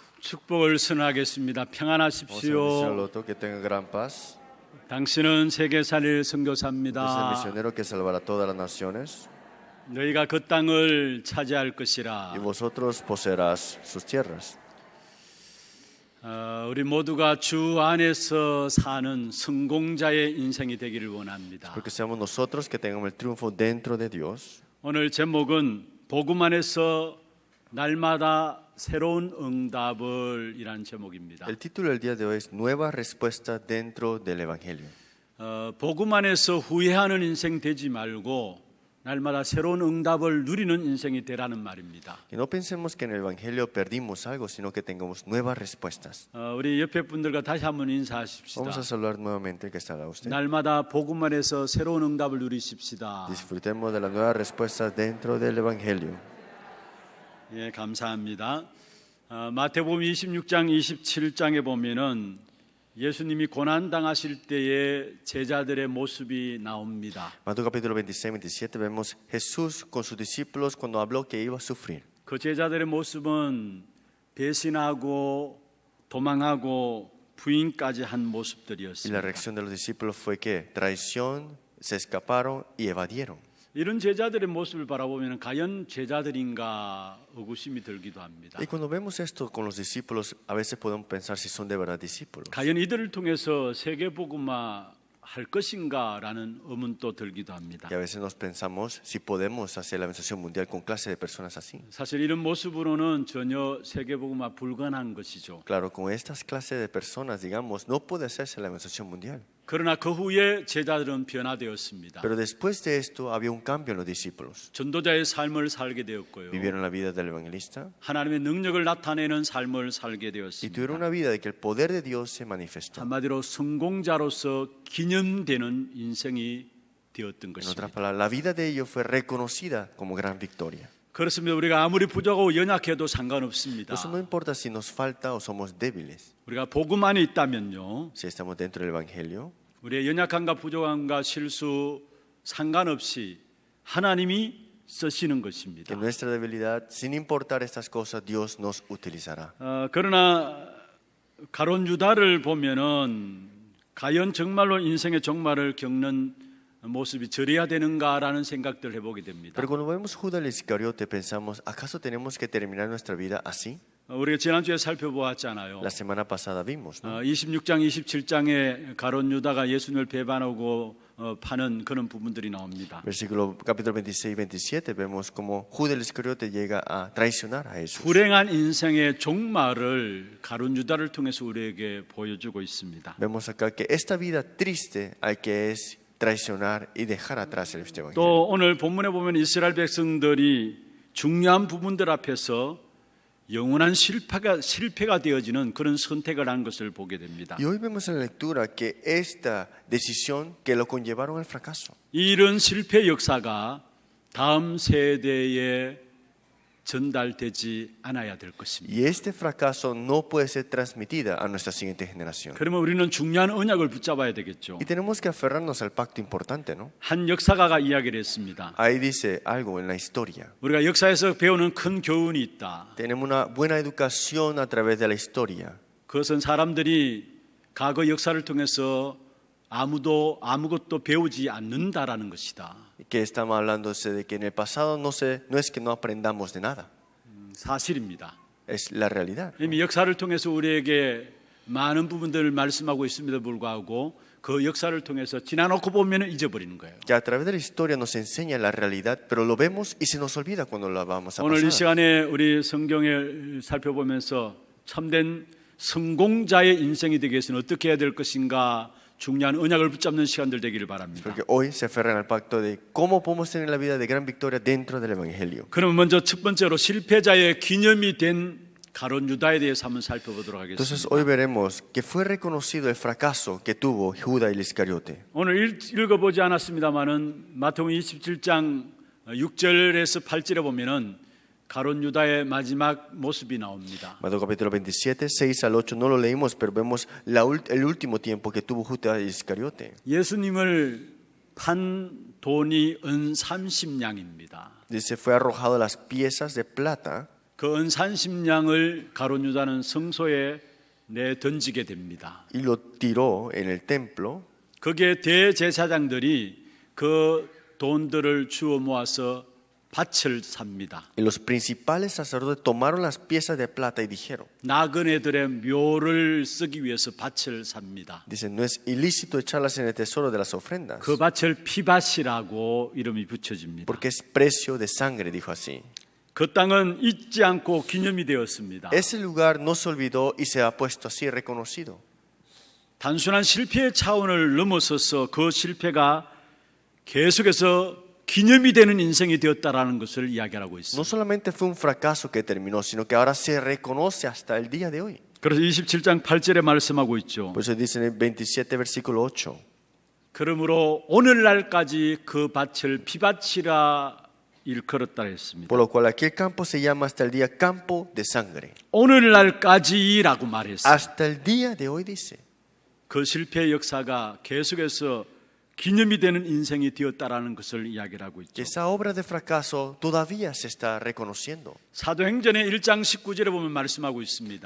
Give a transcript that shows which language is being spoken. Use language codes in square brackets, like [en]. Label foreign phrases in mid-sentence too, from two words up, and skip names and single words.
[ko] 축복을 선하겠습니다. [es] Vamos a [ko] 평안하십시오. [es] bendecirlo todo, que tenga gran paz. [ko] 당신은 세계 살릴 [es] Usted es el [ko] 선교사입니다. [es] misionero que salvará todas las naciones. [ko] 너희가 그 땅을 차지할 것이라. [es] Y vosotros poseerás sus tierras. [ko] 우리 모두가 주 안에서 사는 성공자의 인생이 되기를 원합니다. [es] Porque seamos nosotros que tengamos el triunfo dentro de Dios. [ko] 오늘 제목은 복음 안에서 날마다 새로운 응답을 이란 제목입니다. [es] El título del día de hoy es Nueva respuesta dentro del Evangelio. [ko] 복음 안에서 후회하는 인생 되지 말고 날마다 새로운 응답을 누리는 인생이 되라는 말입니다. [es] Y no pensemos que en el Evangelio perdimos algo, sino que tengamos nuevas respuestas. [ko] 우리 옆에 분들과 다시 한번 인사하십시다. [es] Vamos a saludar nuevamente el que está al lado de usted. [ko] 날마다 복음 안에서 새로운 응답을 누리십시다. [es] Disfrutemos de la nueva respuesta dentro del Evangelio. [ko] 예, 감사합니다. 마태복음 26장 27장에 보면은 예수님이 고난 당하실 때의 제자들의 모습이 나옵니다. [es] Mateo capítulo 26, 27 vemos Jesús con sus discípulos cuando habló que iba a sufrir. [ko] 그 제자들의 모습은 배신하고 도망하고 부인까지 한 [es] Y la [ko] 모습들이었습니다. [es] reacción de los discípulos fue que traición, se escaparon y evadieron. [ko] 이런 제자들의 모습을 바라보면 과연 제자들인가 의구심이 들기도 합니다. [es] Y cuando vemos esto con los discípulos, a veces podemos pensar si son de verdad discípulos. [ko] 과연 이들을 통해서 세계복음화 할 것인가라는 의문도 들기도 합니다. [es] Y a veces nos pensamos si podemos hacer la evangelización mundial con clase de personas así. [ko] 사실 이런 모습으로는 전혀 세계복음화 불가능한 것이죠. [es] Claro, con estas clases de personas, digamos, no puede hacerse la evangelización mundial. [ko] 그러나 그 후에 제자들은 변화되었습니다. [es] Pero después de esto había un cambio en los discípulos. [ko] 전도자의 삶을 살게 되었고요. [es] Vivieron la vida del evangelista [ko] 하나님의 능력을 나타내는 삶을 살게 [es] y [ko] 되었습니다. [es] tuvieron una vida de que el poder de Dios se manifestó. [ko] 한마디로 성공자로서 기념되는 인생이 되었던 [es] En [ko] 것입니다. [es] otras palabras, la vida de ellos fue reconocida como gran victoria. [ko] 그렇습니다. 우리가 아무리 부족하고 연약해도 상관없습니다. [es] Eso no importa si nos falta o somos débiles. [ko] 우리가 복음 안에 있다면요, [es] Si estamos dentro del evangelio, [ko] 우리의 연약함과 부족함과 실수 상관없이 하나님이 쓰시는 것입니다. [es] que nuestra debilidad, sin importar estas cosas, Dios nos utilizará. [ko] 그러나 가론 유다를 보면은 과연 정말로 인생의 종말을 겪는 모습이 저래야 되는가라는 생각들을 해보게 됩니다. [es] Pero cuando vemos Judas el Iscariote, pensamos, ¿acaso tenemos que terminar nuestra vida así? [ko] 우리가 지난주에 살펴보았잖아요. [es] La semana pasada vimos, ¿no? [ko] 26장, 27장에 가론 유다가 예수님을 배반하고 파는 그런 부분들이 나옵니다. [es] Versículo capítulo 26 y 27 vemos como Judas el Iscariote llega a traicionar a Jesús. [ko] 불행한 인생의 종말을 가론 유다를 통해서 우리에게 보여주고 있습니다. [es] Vemos acá que esta vida triste hay que es traicionar y dejar atrás el evangelio. [ko] 또 오늘 본문에 보면 이스라엘 백성들이 중요한 부분들 앞에서 영원한 실패가 되어지는 그런 선택을 한 것을 보게 됩니다. [es] Y hoy vemos en la lectura que esta decisión que lo conllevaron al fracaso. [ko] 이런 실패 역사가 다음 세대에 전달되지 않아야 될 것입니다. [es] Y este fracaso no puede ser transmitida a nuestra siguiente generación. [ko] 그러면 우리는 중요한 언약을 붙잡아야 되겠죠. [es] Y tenemos que aferrarnos al pacto importante, ¿no? [ko] 한 역사가가 이야기를 했습니다. [es] Ahí dice algo en la historia. [ko] 우리가 역사에서 배우는 큰 교훈이 있다. [es] Tenemos una buena educación a través de la historia. [ko] 그것은 사람들이 과거 역사를 통해서 아무것도 배우지 않는다라는 것이다. [es] Que estamos hablando de que en el pasado no es que no aprendamos de nada. [ko] 사실입니다. [es] Es la realidad. [ko] 이미 역사를 통해서 우리에게 많은 부분들을 말씀하고 있음에도 불구하고 그 역사를 통해서 지나놓고 보면 잊어버리는 거예요. [es] Que a través de la historia nos enseña la realidad, pero lo vemos y se nos olvida cuando la vamos a [ko] 오늘 이 [es] pasar. [ko] 시간에 우리 성경을 살펴보면서 참된 성공자의 인생이 되기 위해서는 어떻게 해야 될 것인가 중요한 언약을 붙잡는 시간들 되기를 바랍니다. [es] Porque hoy se aferran al pacto de cómo podemos tener la vida de gran victoria dentro del Evangelio. [ko] 그럼 먼저 첫 번째로 실패자의 기념이 된 가론 유다에 대해서 한번 살펴보도록 [es] Entonces [ko] 하겠습니다. [es] hoy veremos que fue reconocido el fracaso que tuvo Judas el Iscariote. [ko] 오늘 읽어보지 않았습니다만은 마태복음 27장 6절에서 8절에 보면은 가론 유다의 마지막 모습이 나옵니다. [es] Mateo capítulo 27, 6 al 8 no lo leímos, pero vemos el último tiempo que tuvo Judas el Iscariote. [ko] 예수님을 판 돈이 은 30냥입니다. [es] Dice, fue arrojado las piezas de plata. [ko] 그 은산심량을 가룟 유다는 성소에 내 던지게 됩니다. [es] y lo tiró en el templo. [ko] 거기에 대제사장들이 그 돈들을 주워 모아서 밭을 삽니다. [es] Y los principales sacerdotes tomaron las piezas de plata y dijeron, [ko] 나그네들의 묘를 쓰기 위해서 밭을 삽니다. [es] dicen, no es ilícito echarlas en el tesoro de las ofrendas, [ko] 그 밭을 피밭이라고 이름이 붙여집니다. [es] porque es precio de sangre, dijo así. [ko] 그 땅은 잊지 않고 기념이 되었습니다. [es] Ese lugar no se olvidó y se ha puesto así reconocido. [ko] 단순한 실패의 차원을 넘어서서 그 실패가 계속해서 기념이 되는 인생이 되었다라는 것을 이야기하고 [es] No [ko] 있습니다. [es] solamente fue un fracaso que terminó, sino que ahora se reconoce hasta el día de hoy. [ko] 그래서 27장 8절에 말씀하고 있죠. [es] Por eso dice en el 27, versículo 8. [ko] 그러므로 오늘날까지 그 밭을 피밭이라 일컬었다 했습니다. [es] Por lo cual aquel campo se llama hasta el día campo de sangre. [ko] 오늘날까지라고 말했어요. [es] Hasta el día de hoy dice. [ko] 그 실패의 역사가 계속해서 기념이 되는 인생이 되었다라는 것을 이야기를 하고 있죠. [es] Que esa obra de fracaso todavía se está reconociendo. [ko] 사도행전의 1장 19절에 보면 말씀하고 있습니다.